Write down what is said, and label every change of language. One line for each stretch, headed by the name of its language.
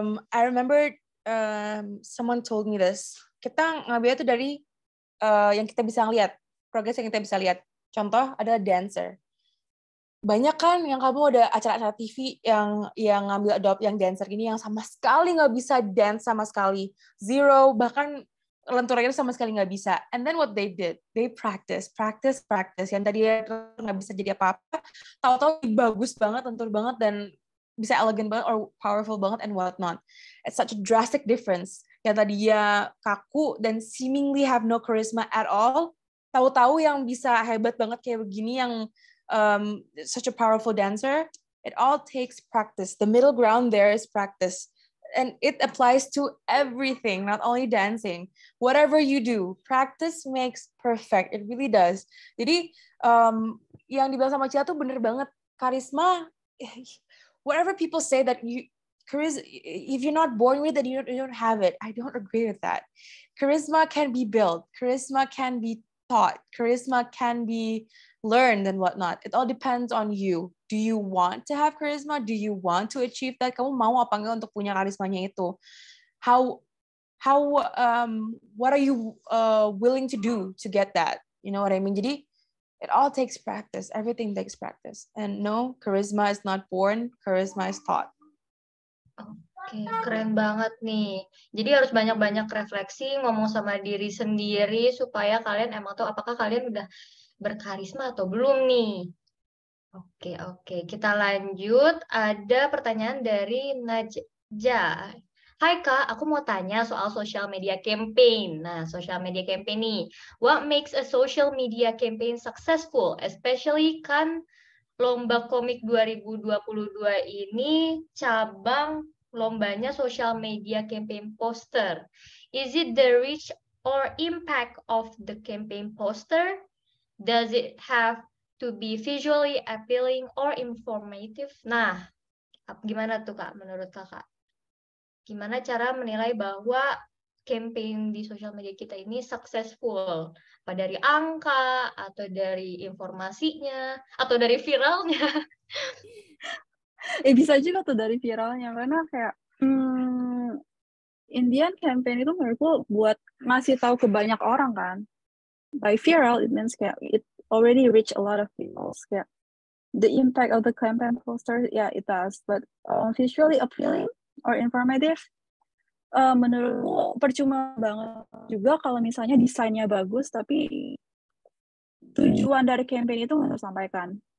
English: I remember someone told me this.
Indonesian: Kita ngambil itu dari yang kita bisa lihat, progres yang kita bisa lihat. Contoh adalah dancer. Banyak kan yang kamu ada acara-acara TV yang ngambil adopt yang dancer ini yang sama sekali nggak bisa dance sama sekali, zero, bahkan lenturnya sama sekali nggak bisa.
English: And then what they did, they practice.
Indonesian: Yang tadi nggak bisa jadi apa-apa, tahu-tahu bagus banget, lentur banget, dan bisa elegant banget or powerful banget
English: and whatnot. It's such a drastic difference.
Indonesian: Yang tadi ya kaku dan
English: seemingly have no charisma at all,
Indonesian: tahu-tahu yang bisa hebat banget kayak begini, yang
English: such a powerful dancer. It all takes practice. The middle ground there is practice. And it applies to everything, not only dancing. Whatever you do, practice makes perfect. It really does.
Indonesian: Jadi, yang dibilang sama Cia tuh bener banget.
English: Karisma, whatever people say that if you're not born with it, you don't have it. I don't agree with that. Charisma can be built. Charisma can be taught. Charisma can be learned and whatnot. It all depends on you. Do you want to have charisma? Do you want to achieve that?
Indonesian: Kamu mau apa enggak untuk punya karismanya itu?
English: What are you willing to do to get that? You know what I mean?
Indonesian: Jadi
English: it all takes practice. Everything takes practice. And no, charisma is not born. Charisma is taught.
Indonesian: Oke, keren banget nih. Jadi harus banyak-banyak refleksi, ngomong sama diri sendiri supaya kalian emang tahu apakah kalian udah berkarisma atau belum nih. Oke. Kita lanjut. Ada pertanyaan dari Najja. Hai Kak, aku mau tanya soal social media campaign. Nah, social media campaign nih.
English: What makes a social media campaign successful?
Indonesian: Especially kan Lomba Komik 2022 ini cabang lombanya social media campaign poster.
English: Is it the reach or impact of the campaign poster? Does it have to be visually appealing or informative?
Indonesian: Nah, gimana tuh Kak menurut Kakak? Gimana cara menilai bahwa campaign di sosial media kita ini successful? Apa dari angka, atau dari informasinya, atau dari viralnya? Bisa juga tuh dari viralnya, karena kayak Indian campaign itu menurutku buat ngasih tahu ke banyak orang kan.
English: By viral, it means
Indonesian: kayak
English: it already reach a lot of people.
Indonesian: Kayak
English: the impact of the campaign poster, yeah, it does. But visually appealing or informative,
Indonesian: menurutku percuma banget juga kalau misalnya desainnya bagus, tapi tujuan dari campaign itu nggak tersampaikan.